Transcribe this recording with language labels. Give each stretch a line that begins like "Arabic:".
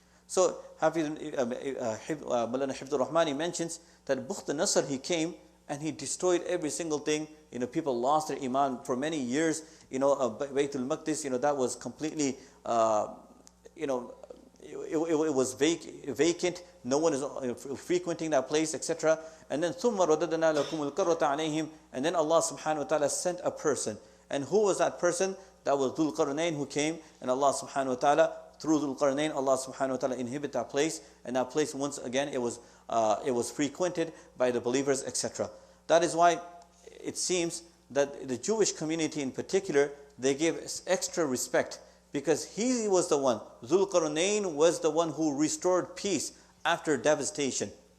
English: So Maulana Hifdul Rahmani mentions that Bukht al-Nasr, he came and he destroyed every single thing. People lost their iman for many years. Baytul Maqdis, that was completely, it was vacant. No one is frequenting that place, etc. And then
Arabic: ثُمَّ رَدَدْنَا لَكُمُ الْكَرَّةَ عَلَيْهِمْ.
English: And then Allah subhanahu wa ta'ala sent a person. And who was that person? That was Dhul Qarnain, who came, and Allah subhanahu wa ta'ala, through Dhul Qarnain, Allah subhanahu wa ta'ala inhibited that place, and that place once again it was frequented by the believers, etc. That is why it seems that the Jewish community in particular, they gave extra respect, because he was the one, Dhul Qarnain was the one who restored peace after devastation.